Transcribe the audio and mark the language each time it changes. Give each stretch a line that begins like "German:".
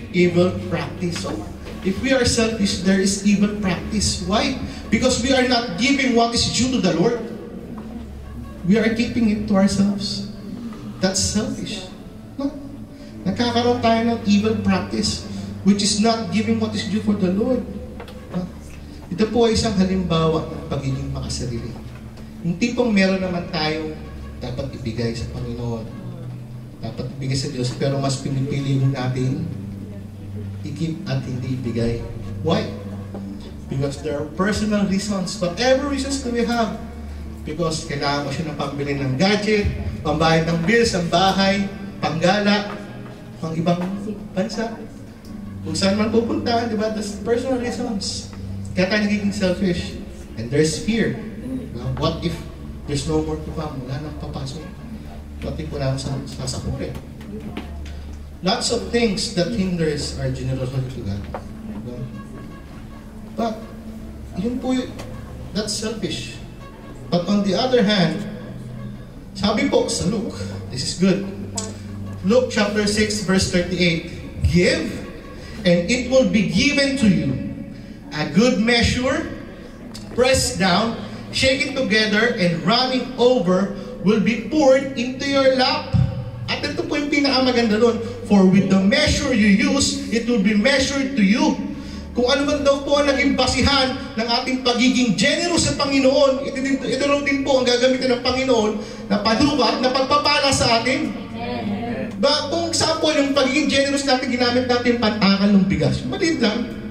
English: evil practice. So, if we are selfish, there is evil practice. Why? Because we are not giving what is due to the Lord. We are keeping it to ourselves. That's selfish. No?
Filipino: Nagkakaroon tayo ng
English: evil practice, which is not giving what is due for the Lord. No?
Filipino: Ito po ay isang halimbawa ng pagiging makasarili. Yung tipong meron naman tayong dapat ibigay sa Panginoon. Dapat ibigay sa Diyos, pero mas pinipili natin i-keep at hindi ibigay. Why?
English: Because there are personal reasons. Whatever reasons that we have.
Filipino: Because kailangan mo siya ng pambili ng gadget, pambayad ng bills, ang bahay, panggala, pang ibang bansa. Kung saan man pupunta, di ba?
English: That's personal reasons.
Filipino: Kaya tayo nagiging
English: selfish. And there's fear. What if there's no more to come?
Filipino: Wala nang papasok.
English: What if
Filipino: wala nang sasakupin?
English: Lots of things that hinders our generosity to God. But,
Filipino: yun po
English: that's selfish. But on the other hand,
Filipino: sabi po sa
English: Luke, this is good. Luke chapter 6 verse 38, give, and it will be given to you. A good measure, pressed down, shaken together, and running over, will be poured into your lap.
Filipino: At ito po yung pinakamaganda doon.
English: For with the measure you use, it will be measured to you.
Filipino: Kung ano man daw po ang naging basihan ng ating pagiging generous sa Panginoon, ito rin din po ang gagamitin ng Panginoon na panukat, na pagpapala sa atin. Ba, kung example, yung pagiging generous natin, ginamit natin pantakal ng bigas. Maliit lang.